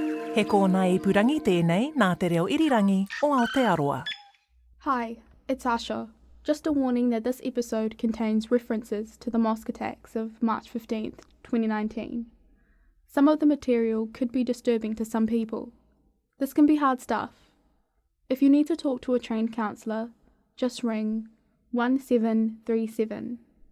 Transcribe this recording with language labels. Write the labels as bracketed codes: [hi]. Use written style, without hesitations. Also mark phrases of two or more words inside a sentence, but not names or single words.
[mi] He kōna I purangi tēnei nā te reo irirangi o Aotearoa. [en] Hi, it's Asha. Just a warning that this episode contains references to the mosque attacks of March 15th, 2019. Some of the material could be disturbing to some people. This can be hard stuff. If you need to talk to a trained counsellor, just ring 1737.